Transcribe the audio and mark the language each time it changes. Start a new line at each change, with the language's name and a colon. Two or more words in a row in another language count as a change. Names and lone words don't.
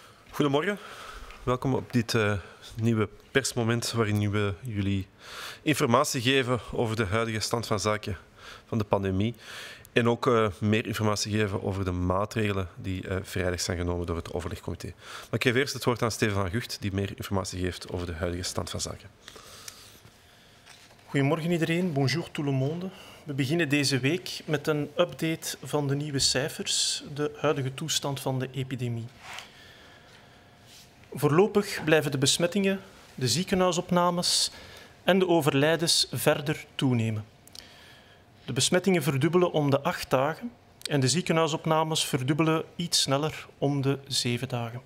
Dutch: Goedemorgen, welkom op dit nieuwe persmoment waarin we jullie informatie geven over de huidige stand van zaken van de pandemie en ook meer informatie geven over de maatregelen die vrijdag zijn genomen door het overlegcomité. Maar ik geef eerst het woord aan Steven van Gucht, die meer informatie geeft over de huidige stand van zaken. Goedemorgen iedereen,
French: bonjour tout le monde.
Dutch: We beginnen deze week met een update van de nieuwe cijfers, de huidige toestand van de epidemie. Voorlopig blijven de besmettingen, de ziekenhuisopnames en de overlijdens verder toenemen. De besmettingen verdubbelen om de 8 dagen en de ziekenhuisopnames verdubbelen iets sneller om de 7 dagen.